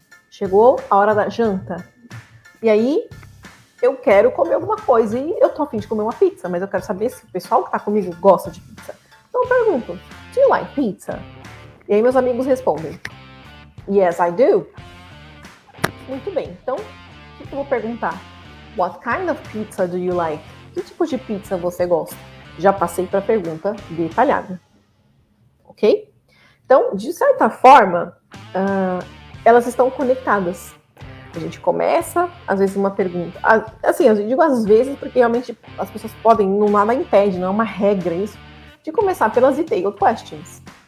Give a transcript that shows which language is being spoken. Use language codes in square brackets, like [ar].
[pt] Chegou a hora da janta. E aí eu quero comer alguma coisa e eu tô a fim de comer uma pizza, mas eu quero saber se o pessoal que tá comigo gosta de pizza. Então eu pergunto, [en] do you like pizza? [pt] E aí meus amigos respondem, [en] yes, I do. [pt] Muito bem, então o que eu vou perguntar? [en] What kind of pizza do you like? [pt] Que tipo de pizza você gosta? Já passei para a pergunta detalhada. Ok? Então, de certa forma, elas estão conectadas. A gente começa, às vezes, uma pergunta. Assim, eu digo às vezes, porque realmente as pessoas podem, não nada impede, não é uma regra isso, de começar pelas [en] detailed questions.